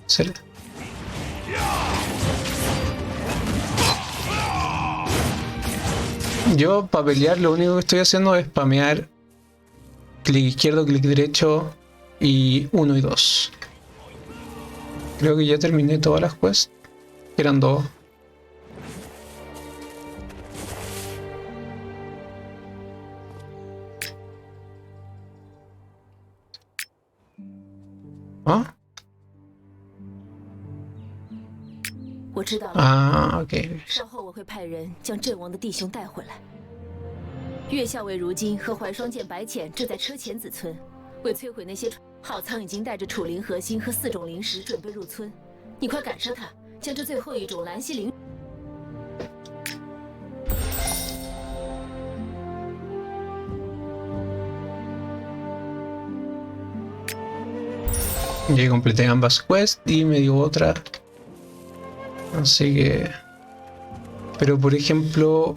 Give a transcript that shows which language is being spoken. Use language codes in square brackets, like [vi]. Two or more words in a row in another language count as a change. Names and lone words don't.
[es] Yo para pelear lo único que estoy haciendo es spamear clic izquierdo, clic derecho y 1 y 2. Creo que ya terminé todas las quests. Eran dos. ¿Ah? [zh] 我知道了。啊 ，OK。稍后我会派人将阵亡的弟兄带回来。岳校尉如今和怀双剑白浅正在车前子村，为摧毁那些浩仓已经带着楚灵核心和4种灵石准备入村。你快赶上他，将这最后一种蓝系灵。 [es] Ya completé ambas quests y me dio otra. Así que... Pero por ejemplo...